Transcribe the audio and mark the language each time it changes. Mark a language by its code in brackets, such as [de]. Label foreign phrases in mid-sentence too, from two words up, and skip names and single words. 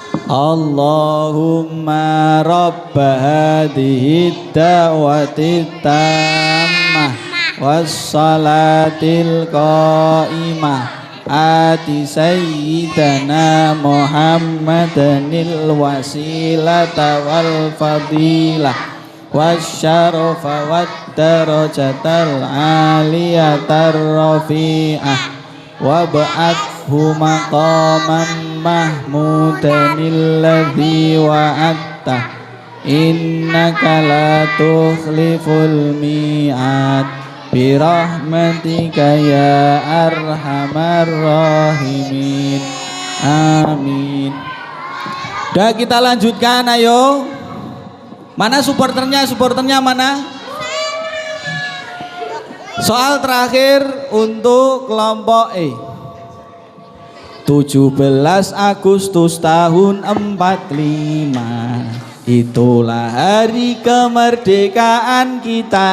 [ar] اللهم رب هذه الدعوة التامة والصلاة القائمة آت سيدنا محمدا الوسيلة والفضيلة والشرف والدرجة العالية الرفيعة وابعثه مقاما محمودا الذي وعدته إنك لا تخلف الميعاد برحمتك يا أرحم الراحمين آمين. [id] Udah kita lanjutkan ayo. Mana supporternya mana? Soal terakhir untuk kelompok E. 17 Agustus tahun 45 itulah hari kemerdekaan kita.